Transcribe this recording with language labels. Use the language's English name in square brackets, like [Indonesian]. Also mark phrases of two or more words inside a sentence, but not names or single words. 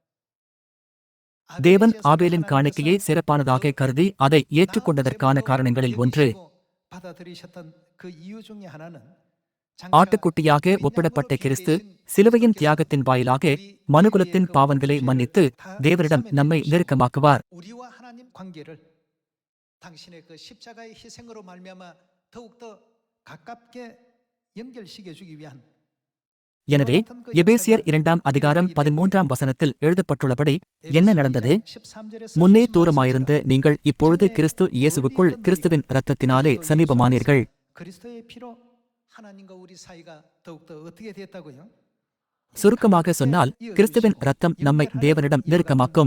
[Tamil] தேவன் ஆபேலின் காணிக்கையை சிறப்பானதாக கருதி அதை ஏற்றுக்கொண்டதற்கான காரணங்களில் ஒன்று ஆட்டுக்குட்டியாக ஒப்பிடப்பட்ட கிறிஸ்து சிலுவையின் தியாகத்தின் வாயிலாக மனுகுலத்தின் பாவங்களை மன்னித்து தேவரிடம் நம்மை நெருக்கமாக்குவார். [Korean] 당신의 그 십자가의 희생으로 말미암아 더욱더 가깝게 연결시켜 주기 위한 [Tamil] எனவே எபேசியர் 2ஆம் அதிகாரம் 13ஆம் வசனத்தில் எழுதப்பட்டுள்ளபடி என்ன நடந்தது? முன்னே தூரமாயிருந்த நீங்கள் இப்பொழுது கிறிஸ்து இயேசுவுக்குள் கிறிஸ்துவின் இரத்தத்தினாலே சமீபமானீர்கள். சுருக்கமாக சொன்னால் கிறிஸ்துவின் இரத்தம் நம்மை தேவனிடம் நெருக்கமாக்கும்.